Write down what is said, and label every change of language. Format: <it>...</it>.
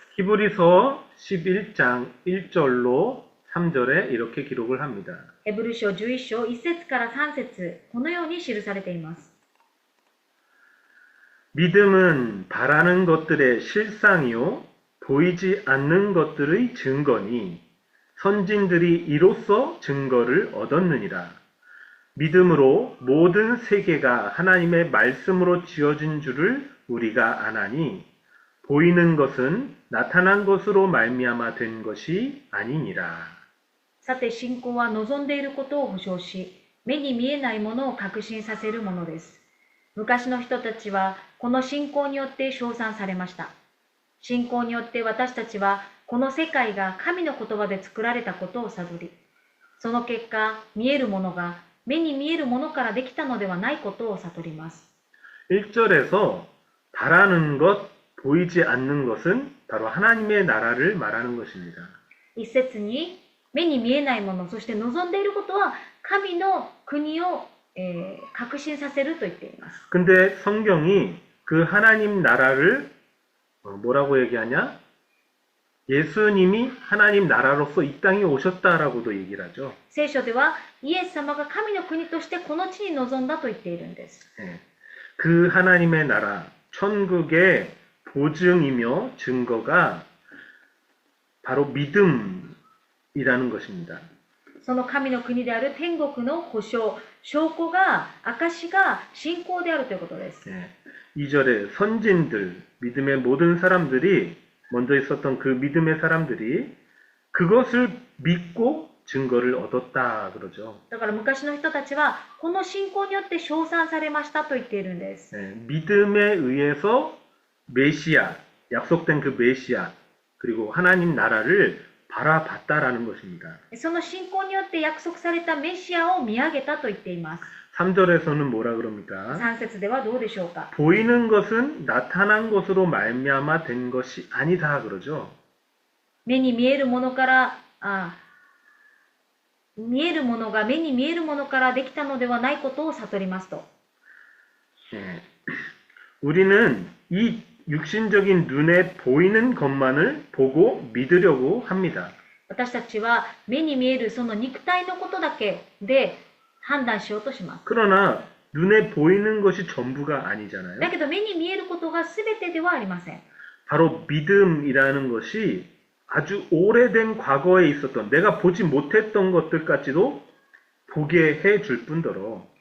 <ko>히브리서 11장 1절로 3절에 이렇게 기록을 합니다.</ko> <ja>ヘブル書11章1節から3節このように記されています。</ja> <ko>믿음은 바라는 것들의 실상이요 보이지 않는 것들의 증거니 선진들이 이로써 증거를 얻었느니라. 믿음으로 모든 세계가 하나님의 말씀으로 지어진 줄을 우리가 아나니 보이는 것은 나타난 것으로 말미암아 된 것이 아니니라.</ko> <ja>さて信仰は望んでいることを保証し、目に見えないものを確信させるものです。昔の人たちはこの信仰によって称賛されました。信仰によって私たちはこの世界が神の言葉で作られたことを悟り、その結果、見えるものが目に見えるものからできたのではないことを悟ります。</ja> <ko>1절에서 바라는 것, 보이지 않는 것은 바로 하나님의 나라를 말하는 것입니다.</ko> <ja>一節に目に見えないもの、そして望んでいることは神の国を、確信させると言っています。</ja> <ko>근데 성경이 그 하나님 나라를 뭐라고 얘기하냐? 예수님이 하나님 나라로서 이 땅에 오셨다라고도 얘기를 하죠.</ko> <ja>聖書ではイエス様が神の国としてこの地に臨んだと言っているんです。</ja> <ko>그 하나님의 나라, 천국의 보증이며 증거가 바로 믿음이라는 것입니다.</ko> <ja>その神の国である天国の保証、証拠が、証が信仰であるということです。</ja> <ko>2절에 선진들, 믿음의 모든 사람들이 먼저 있었던 그 믿음의 사람들이 그것을 믿고 증거를 얻었다 그러죠.</ko> <ja>だから昔の人たちはこの信仰によって称賛されましたと言っているんです。</ja> <ko>믿음에 의해서 메시아, 약속된 그 메시아, 그리고 하나님 나라를 바라봤다라는 것입니다.</ko> <ja>その信仰によって約束されたメシアを見上げたと言っています。</ja> <ko>3절에서는 뭐라 그럽니까?</ko> <ja>3節ではどうでしょうか。</ja> <ko>보이는 것은 나타난 것으로 말미암아 된 것이 아니다 그러죠.</ko> <ja>目に見えるものから、見えるものが目に見えるものからできたのではないことを悟りますと。</ja> <ko>우리는 이 육신적인 눈에 보이는 것만을 보고 믿으려고 합니다.</ko> <ja>私たちは目に見えるその肉体のことだけで判断しようとします。</ja> <ko>그러나 눈에 보이는 것이 전부가 아니잖아요.</ko> <ja>だけど目に見えることが全てではありません。</ja> <ko>바로 믿음이라는 것이 아주 오래된 과거에 있었던 내가 보지 못했던 것들까지도 보게 해줄 뿐더러</ko>